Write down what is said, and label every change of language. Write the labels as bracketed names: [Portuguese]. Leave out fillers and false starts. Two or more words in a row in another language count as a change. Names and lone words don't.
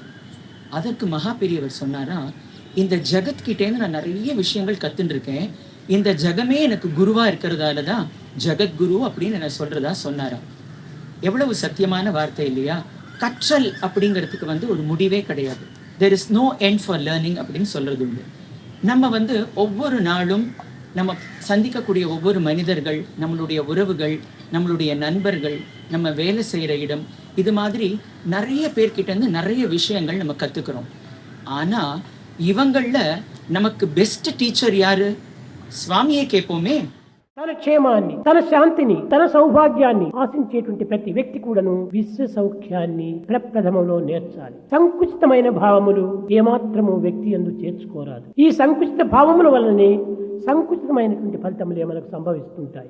[Tamil] அதற்கு மகா பெரியவர் சொன்னாரா, இந்த ஜெகத்கிட்டேருந்து நான் நிறைய விஷயங்கள் கத்துன்னு இருக்கேன், இந்த ஜெகமே எனக்கு குருவா இருக்கிறதால தான் ஜெகத்குரு அப்படின்னு நான் சொல்றதா சொன்னாரா. எவ்வளவு சத்தியமான வார்த்தை இல்லையா? கற்றல் அப்படிங்கிறதுக்கு ஒரு முடிவே கிடையாது. [English] there is no end for learning [Tamil] அப்படின்னு சொல்றது உண்டு. நம்ம ஒவ்வொரு நாளும் நம்ம சந்திக்கக்கூடிய ஒவ்வொரு மனிதர்கள், நம்மளுடைய உறவுகள், நம்மளுடைய நண்பர்கள், நம்ம வேலை செய்கிற இடம், இது மாதிரி நிறைய பேர்கிட்ட இருந்து நிறைய விஷயங்கள் நம்ம கற்றுக்கிறோம். ஆனால் இவங்களில் நமக்கு [English] best teacher [Tamil] யாரு? [Telugu] స్వామియే కేపోమే. తన క్షేమాన్ని, తన శాంతిని, తన సౌభాగ్యాన్ని ఆశించేటువంటి ప్రతి వ్యక్తి కూడాను విశ్వ సౌఖ్యాన్ని ప్రప్రథమంలో నేర్చాలి. సంకుచితమైన భావములు ఏమాత్రము వ్యక్తి యందు చేర్చుకోరాదు. ఈ సంకుచిత భావముల వలనే సంకుచితమైనటువంటి ఫలితములే మనకు సంభవిస్తుంటాయి.